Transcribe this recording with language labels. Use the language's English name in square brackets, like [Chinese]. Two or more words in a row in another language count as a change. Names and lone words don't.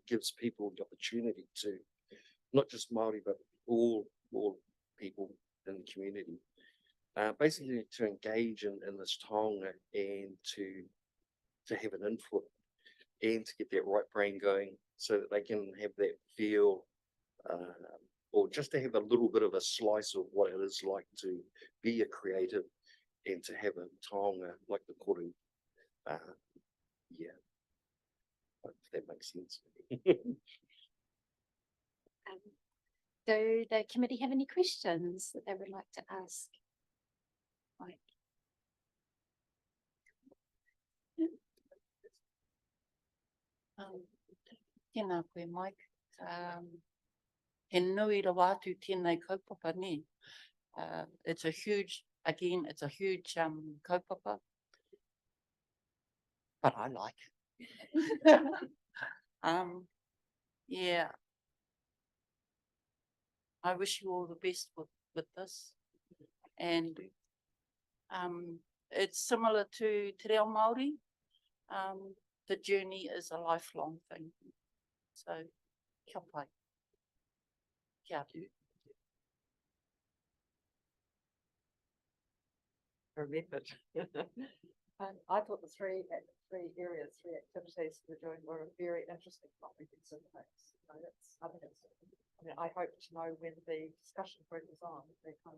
[English] gives people the opportunity to, not just Māori, but all people in the community, basically to engage in this taonga, and to have an input, and to get that right brain going, so that they can have that feel or just to have a little bit of a slice of what it is like to be a creative and to have a taonga like the koru. Yeah. Hope that makes sense. Do the committee have any questions that they would like to ask? Mike? [Māori] Tēnā koe, Mike. He nui ra wātu tēnei kaupapa ni. [English] It's a huge, again, it's a huge kaupapa. But I like it. Yeah. I wish you all the best with this. And it's similar to Te Reo Māori. The journey is a lifelong thing. So, [Māori] kia pai. Kia atu. [English] Remembered. I thought the three areas, three activities we're doing were a very interesting, comprehensive mix. You know, I mean, I hope to know when the discussion group is on, they kind of.